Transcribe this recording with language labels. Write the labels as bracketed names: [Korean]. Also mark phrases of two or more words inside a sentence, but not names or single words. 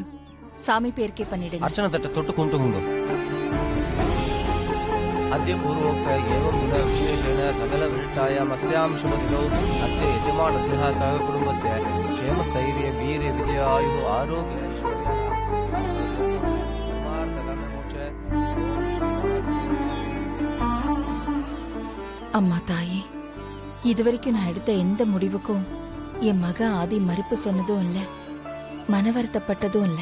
[Tamil] சாமி பேருக்கே பண்ணிடுங்க. அர்ச்சனை தட்டை தொட்டு கும்பிட்டுங்க. [Sanskrit] अद्य पूर्वोक्त एवं गुण विशेषेण सकल विशिष्टायाम् अस्यां शुभदिनौ अस्य यजमानस्य सह कुटुम्बस्य क्षेम स्थैर्य वीर्य विजयायुः आरोग्य [Tamil] அம்மா தாயே, இதுவரைக்கும் நான் எடுத்த எந்த முடிவுக்கும் என் மக ஆதி மறுப்பு சொன்னதும் இல்ல, மன வருத்தப்பட்டதும் இல்ல.